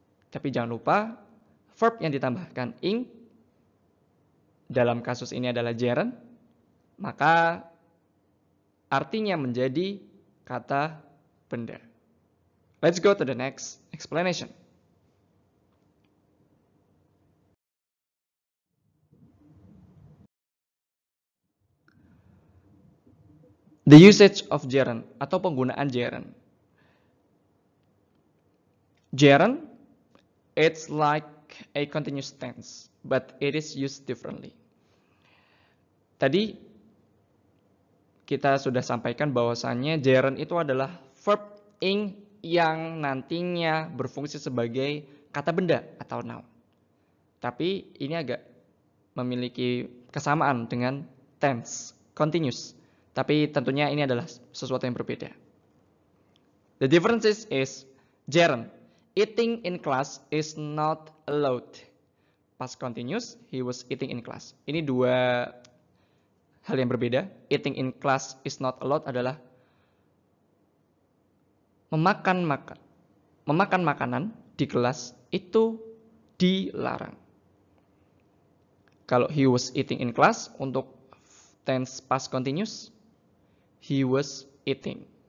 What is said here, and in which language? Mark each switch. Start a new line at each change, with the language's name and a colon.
Indonesian: Tapi jangan lupa verb yang ditambahkan ing dalam kasus ini adalah gerund, maka artinya menjadi kata benda.
English: Let's go to the next explanation. The usage of gerund
Indonesian: atau penggunaan gerund.
English: Gerund, it's like a continuous tense, but it is used differently.
Indonesian: Tadi kita sudah sampaikan bahwasannya gerund itu adalah verb ing yang nantinya berfungsi sebagai kata benda atau noun. Tapi ini agak memiliki kesamaan dengan tense, continuous. Tapi tentunya ini adalah sesuatu yang berbeda.
English: The differences is gerund. Eating in class is not allowed. Past continuous, he was eating in class.
Indonesian: Ini dua hal yang berbeda.
English: Eating in class is not allowed
Indonesian: adalah memakan makanan di kelas itu dilarang. Kalau
English: he was eating in class
Indonesian: untuk
English: tense past continuous, he was eating.